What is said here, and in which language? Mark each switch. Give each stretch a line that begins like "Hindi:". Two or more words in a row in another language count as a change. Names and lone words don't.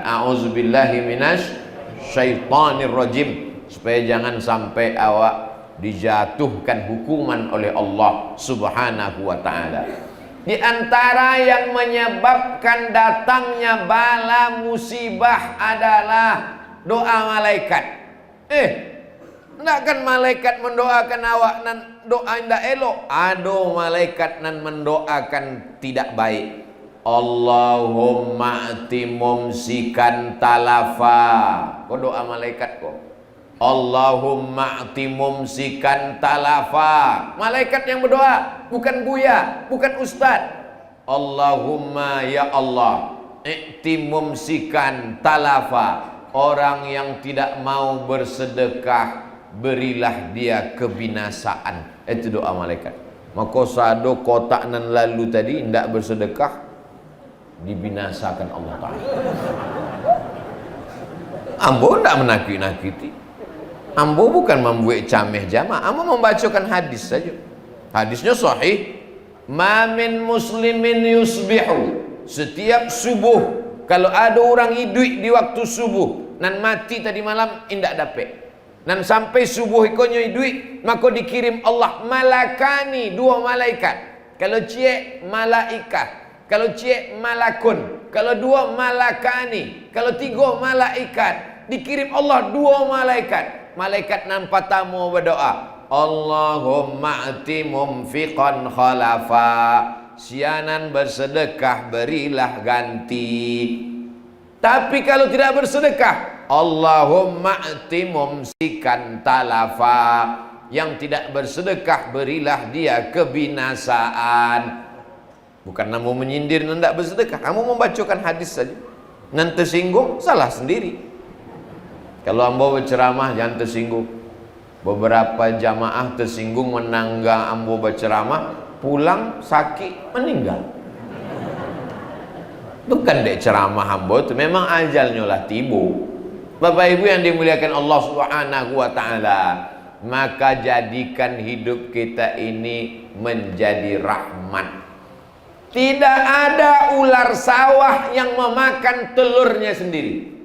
Arabic: أعوذ بالله من الشيطان الرجيم,
Indonesian: supaya jangan sampai awak dijatuhkan hukuman oleh Allah
Arabic: سبحانه وتعالى.
Indonesian: Di antara yang menyebabkan datangnya bala musibah adalah doa malaikat. Enggak kan malaikat mendoakan awak nan doa indah elok. Ada malaikat nan mendoakan tidak baik.
Arabic: اللهم أعط ممسكا تلفا.
Indonesian: Kau doa malaikat kok.
Arabic: اللهم أعط ممسكا تلفا.
Indonesian: Malaikat yang berdoa, bukan buya, bukan ustaz.
Arabic: اللهم يا الله، أعط ممسكا تلفا.
Indonesian: Orang yang tidak mau bersedekah, berilah dia kebinasaan. Itu doa malaikat.
Minangkabau: Maka sado kotak nan lalu tadi tidak bersedekah, dibinasakan Allah Ta'ala. Ambo tidak menakut-nakuti. Ambo bukan membuat cameh jamaah. Ambo membacakan hadis saja.
Indonesian: Hadisnya sahih.
Arabic: ما من مسلمين يصبح.
Minangkabau: Setiap subuh, kalau ada orang hidup di waktu subuh, nan mati tadi malam indak dapat. Nan sampai subuh ikonyo hidup, maka dikirim Allah malakani, dua malaikat. Kalau cie malaikah, kalau cie malakun.
Indonesian: kalau 2 malakani, kalau 3 malaikat. Dikirim Allah 2 malaikat. Malaikat nampak tamu berdoa,
Arabic: اللهم أعط منفقا خلفا,
Indonesian: sianan bersedekah berilah ganti. Tapi kalau tidak bersedekah,
Arabic: اللهم أعط ممسكا تلفا,
Indonesian: yang tidak bersedekah berilah dia kebinasaan. Bukan kamu menyindir dan tidak bersedekah, kamu membacakan hadis saja. Nanti tersinggung, salah sendiri. Kalau ambo berceramah jangan tersinggung. Beberapa jamaah tersinggung menangga ambo berceramah, pulang sakit meninggal.
Minangkabau: Bukan dek ceramah ambo itu, memang ajalnya lah tibu.
Indonesian: Bapak Ibu yang dimuliakan Allah
Arabic: سبحانه وتعالى,
Indonesian: maka jadikan hidup kita ini menjadi rahmat. Tidak ada ular sawah yang memakan telurnya sendiri.